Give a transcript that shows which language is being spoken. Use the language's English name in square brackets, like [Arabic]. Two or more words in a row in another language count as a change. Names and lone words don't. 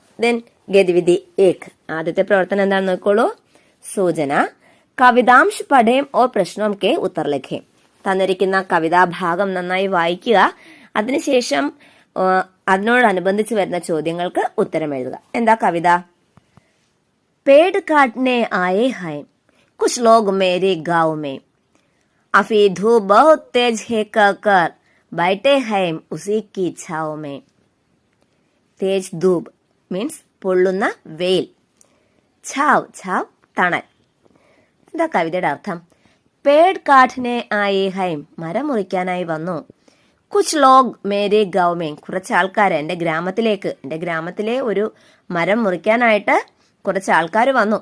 [Hindi] ദെൻ गतिविधि एक. [Malayalam] ആദ്യത്തെ പ്രവർത്തനം എന്താണെന്ന് നോക്കോളൂ. [Hindi] സൂചന. कवितांश पढ़ें और प्रश्नों के उत्तर लिखें. [Malayalam] തന്നിരിക്കുന്ന കവിതാഭാഗം നന്നായി വായിക്കുക. അതിനുശേഷം അതിനോടനുബന്ധിച്ച് വരുന്ന ചോദ്യങ്ങൾക്ക് ഉത്തരം എഴുതുക. എന്താ കവിത? [Hindi] पेड़ काटने आए हैं कुछ लोग मेरे गांव में, अभी धूप बहुत तेज है कहकर बैठे हैं उसी की छाव में. तेज धूप [Malayalam] मीन्स പൊള്ളുന്ന വെയിൽ. [Hindi] छाँव छाँव [Malayalam] തണൽ. എന്താ കവിതയുടെ അർത്ഥം? [Hindi] पेड़ काटने आए हैं, [Malayalam] മരം മുറിക്കാനായി വന്നു. [Hindi] कुछ लोग मेरे गांव में, [Malayalam] കുറച്ച് ആൾക്കാർ എന്റെ ഗ്രാമത്തിലെ ഒരു മരം മുറിക്കാനായിട്ട് കുറച്ച് ആൾക്കാർ വന്നു.